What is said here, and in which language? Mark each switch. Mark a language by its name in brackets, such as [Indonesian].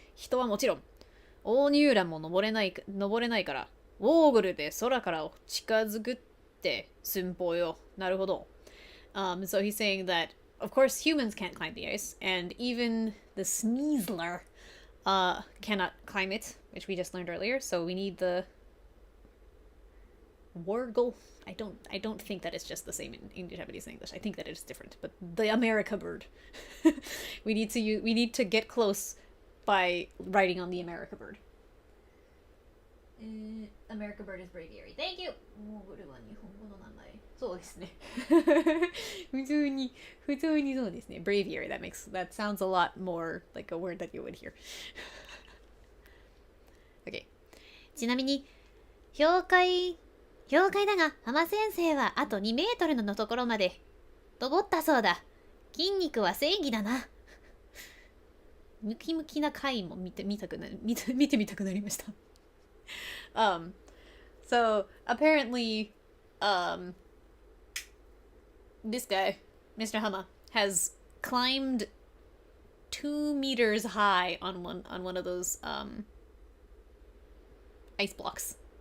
[Japanese] 人はもちろん大ニューランも登れないから、ウォーグルで空から近づくって寸法よ。なるほど。 [English] So he's saying that, of course, humans can't climb the ice, and even the Sneasler cannot climb it, which we just learned earlier. So we need the Wargle. I don't think that it's just the same in Japanese and English. I think that it's different. But the America bird. we need to get close by writing on the America bird. America bird is braviary. Thank you! [Japanese] モーグルは日本語の名前。そうですね。普通にそうですね。braviary. [English] That sounds a lot more like a word that you would hear. Okay. [Japanese] ちなみに、妖怪だが、浜先生はあと2メートルのところまで登ったそうだ。筋肉は正義だな。ムキムキな回も見てみたくなりました。 [English] So apparently, this guy, Mr. Hama, has climbed 2 meters high on one of those ice blocks.